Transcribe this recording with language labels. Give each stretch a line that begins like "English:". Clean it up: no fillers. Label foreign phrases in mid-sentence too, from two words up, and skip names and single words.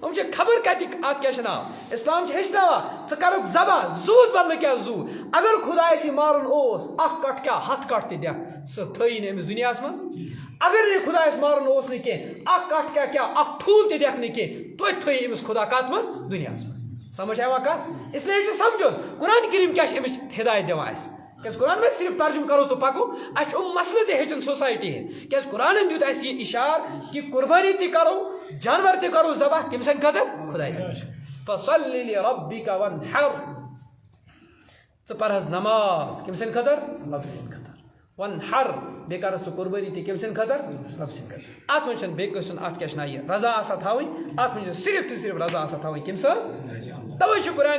Kashmiri: یِم چھِ خبر کتِکۍ اتھ کیٛاہ چھُ ناو اسلام چھُ ہیٚچھناوان ژٕ کرُکھ ذبح زوٗس بدلہٕ کیٛاہ زوٗ اگر خۄدایس یہِ مارُن اوس اکھ کٹھ کیٛاہ 100 کٹھ تہِ دِکھ سُہ تھٲیی نہٕ أمِس دُنیاہس منٛز اگر نہٕ خۄدایس مارُن اوس نہٕ کینٛہہ اکھ کٹھ کیٛاہ اکھ ٹھوٗل تہِ دِکھ نہٕ کینٛہہ توتہِ تھٲیی أمِس خۄدا کتھ منٛز دُنیاہس منٛز سمجھ آوا کتھ اسلیے چھُ سمجھُن قرآن کریم کیٛاہ چھُ أمِس ہدایت دِوان اَسہِ کیٛازِ
Urdu: قرآن میں صرف ترجم کرو تو پکو
Kashmiri: اَسہِ چھُ مسلہٕ تہِ ہیٚچھُن سوسایٹی ہٕنٛدۍ کیٛازِ قرآنن دیُت اَسہِ یہِ اِشار کہ قربانی تہِ کرو جانور تہِ کرو ذبح کٔمۍ سٕنٛدِ خٲطرٕ خۄداے سٕنٛدِ
Arabic: فصلی لربک وانحر
Kashmiri: ژٕ پَر حظ نماز کٔمۍ سٕنٛدِ خٲطرٕ رۄبہٕ سٕنٛدِ خٲطرٕ وانحر بیٚیہِ کر ژٕ قربانی تہِ کٔمۍ سٕنٛدِ خٲطرٕ رۄبہٕ سٕنٛدِ خٲطرٕ اتھ منٛز چھنہٕ بیٚیہِ کٲنٛسہِ ہُنٛد اتھ کیٛاہ چھِ ناو یہِ رضا آسان تھاوٕنۍ اتھ منٛز چھِ صرف تہٕ صرف رضا آسان تھاوٕنۍ کٔمۍ سٕنٛز توے چھُ قرآنِ